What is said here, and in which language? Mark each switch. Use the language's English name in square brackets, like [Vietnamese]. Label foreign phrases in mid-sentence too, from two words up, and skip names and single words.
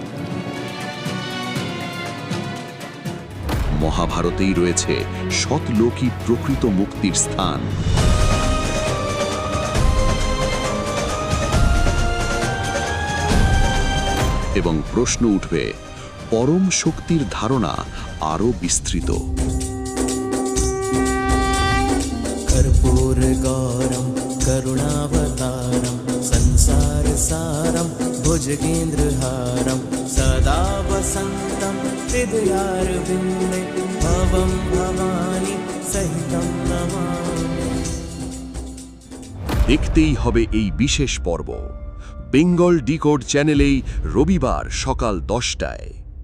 [Bangla] মহাভারতেই রয়েছে শতলোকী প্রকৃত মুক্তির স্থান। এবং প্রশ্ন উঠবে, পরম শক্তির ধারণা আরো বিস্তৃত। [Sanskrit] कर्पूरगौरं करुणावतारं संसारसारं भुजगेन्द्रहारं सदा वसन्तं हृदयारविन्दे भवं भवानी सहितं नमामि। [Bangla] দেখতেই হবে এই বিশেষ পর্ব বেঙ্গল ডিকোড চ্যানেলেই রবিবার সকাল 10টায়।